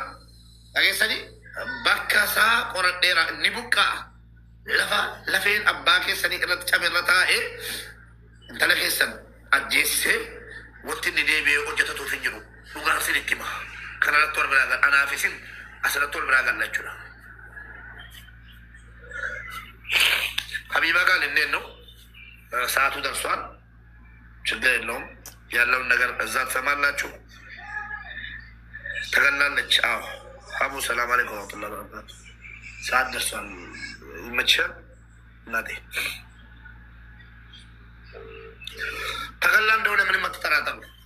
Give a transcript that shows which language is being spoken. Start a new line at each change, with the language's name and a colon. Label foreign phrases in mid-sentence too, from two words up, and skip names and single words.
Oromo: Dhageessanii bakka isaa qoradheera ni buqqaa lafa lafeen abbaa keessanii irratti camerra taa'ee intala keessan ajjeessee wanti inni deebi'ee hojjetatuuf hin jiru. Dhugaan sin itti hima. Kanarratti wal biraa gala anaaf isin asirratti wal biraa gala jechuudha.
Amharic: Habiba ጋር ልንሄድ ነው። ሰዓቱ ደርሷል። ችግር የለውም። ያለውን ነገር እዛ ትሰማላችሁ። ተገላለች። አዎ አቡ
Arabic: سلام عليكم ورحمة الله وبركاته።
Amharic: ሰዓት ደርሷል። ይመችሻል እናቴ። ተገላ እንደሆነ ምንም አትጠራጠሩ።